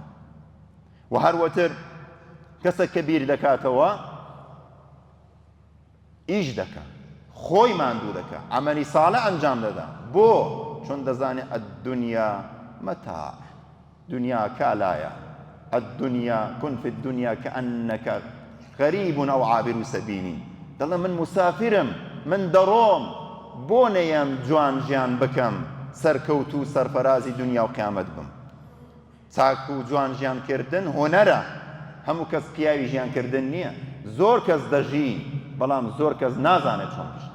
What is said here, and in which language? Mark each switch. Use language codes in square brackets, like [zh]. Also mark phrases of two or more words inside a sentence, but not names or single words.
[ckb] و هەروەتر کەسێک کە بیر دەکاتەوە ئیش دەکە، خۆی ماندوو دەکە، عەمەلی ساڵح ئەنجام دەدا. بۆ؟ چۆن دەزانێ [ar] ئەددونیا مەتاع، [ckb] دنیا کالایە. [ar] الدنیا كن في الدنيا كأنك غريب أو عابر سبيل. [ckb] دەڵێ من مسافرم، من دەڕۆم، بۆ نەیەم جوان ژیان بکەم، سەرکەوت و سەرفەرازی دنیا و قیامەت بم. چاک و جوان ژیانکردن هۆنەرە، هەموو کەس پیاوی ژیانکردن نییە. زۆر کەس دەژی، بەڵام زۆر کەس نازانێت چۆن بژی.